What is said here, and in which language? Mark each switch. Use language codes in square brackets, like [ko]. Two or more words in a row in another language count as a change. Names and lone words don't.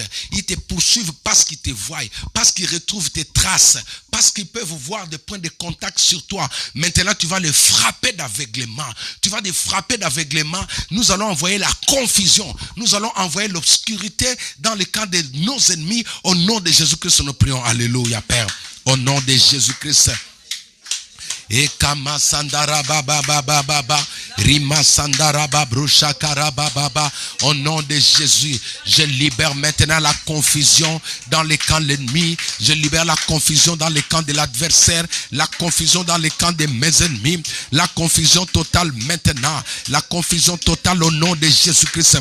[fr] Ils te poursuivent parce qu'ils te voient, parce qu'ils retrouvent tes traces, parce qu'ils peuvent voir des points de contact sur toi. Maintenant, tu vas les frapper d'aveuglement. Tu vas les frapper d'aveuglement. Nous allons envoyer la confusion. Nous allons envoyer l'obscurité dans le camp de nos ennemis. Au nom de Jésus-Christ, nous prions. Alléluia, Père. Au nom de Jésus-Christ. Et kama sandara baba baba baba Rima Sandaraba Brushakarababa. Au nom de Jésus, je libère maintenant la confusion dans les camps de l'ennemi. Je libère la confusion dans les camps de l'adversaire. La confusion dans les camps de mes ennemis. La confusion totale maintenant. La confusion totale au nom de Jésus-Christ.